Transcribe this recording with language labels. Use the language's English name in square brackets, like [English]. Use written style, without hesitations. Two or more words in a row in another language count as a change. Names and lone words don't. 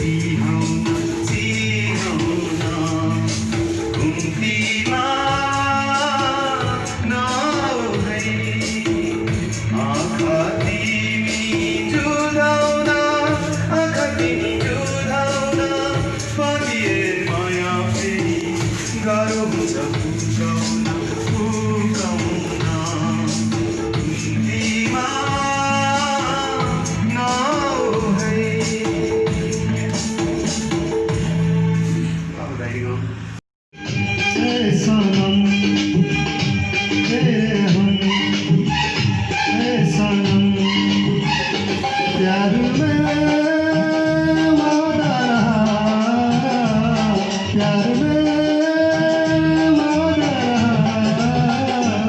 [Nepali] चिहाउन घुम्तीमा नभई आँखा तिमी जुधाउन पादिए माया फेरि गाह्रो हुन्छ फुकाउन घुम्तीमा नभई [Hindi] ए सनम तेरे हम ए सनम प्यार में वादा रहा प्यार में वादा रहा